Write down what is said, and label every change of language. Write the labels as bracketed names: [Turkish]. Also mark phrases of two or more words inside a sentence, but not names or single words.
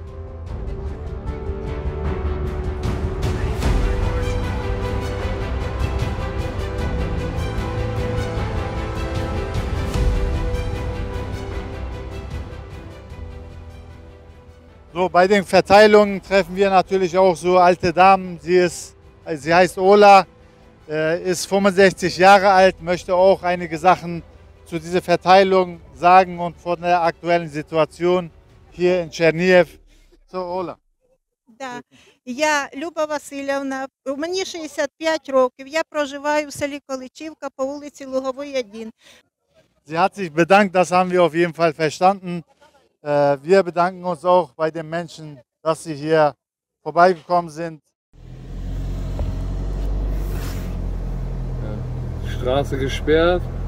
[German] So, bei den Verteilungen treffen wir natürlich auch so alte Damen. Sie heißt Ola, ist 65 Jahre alt, möchte auch einige Sachen zu dieser Verteilung sagen und von der aktuellen Situation hier in Чернігів. So, Ola. [Ukrainian] Да. Я Люба Васильівна, мені 65 років, я проживаю в селі Количівка по вулиці Луговій, 1. [German] Sie hat sich bedankt, das haben wir auf jeden Fall verstanden. Wir bedanken uns auch bei den Menschen, dass sie hier vorbeigekommen sind. Straße gesperrt.